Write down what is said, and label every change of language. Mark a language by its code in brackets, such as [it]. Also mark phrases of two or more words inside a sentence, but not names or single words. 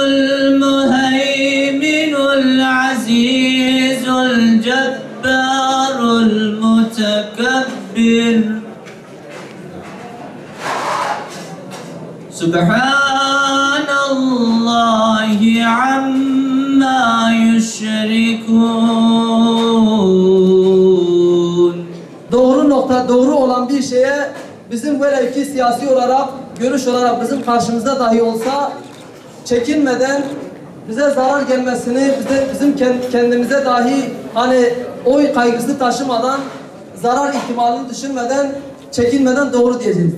[ar] المهيمن العزيز الجبار المتكبر سبحان الله عما يشركون. [tr] Doğru nokta, doğru olan bir şeye bizim böyle ki siyasi olarak, görüş olarak bizim karşımızda dahi olsa çekinmeden bize zarar gelmesini, bizim kendimize dahi hani oy kaygısı taşımadan, zarar ihtimalini düşünmeden, çekinmeden doğru diyeceğiz.